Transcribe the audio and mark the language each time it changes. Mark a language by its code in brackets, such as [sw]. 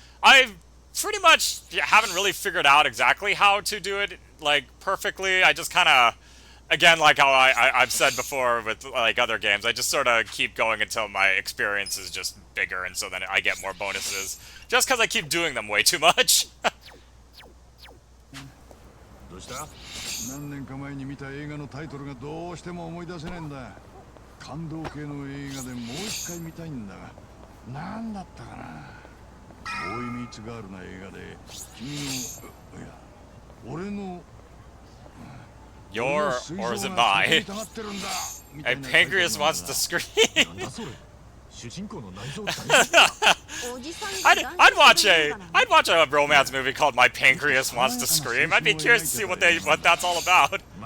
[en] I pretty much haven't really figured out exactly how to do it like perfectly. I just kind of, again, like how I've said before with like other games, I just sort of keep going until my experience is just bigger, and so then I get more bonuses just because I keep doing them way too much. [ja] どうした？何年か前に見た映画のタイトルがどうしても思い出せないんだ。感動系の映画でもう一回見たいんだが、何だったかな。ボーイミーツガールな映画で君のいや俺の [en] Your or is it my? A pancreas wants to scream. I'd watch a romance movie called My Pancreas Wants to Scream. I'd be curious to see what that's all about.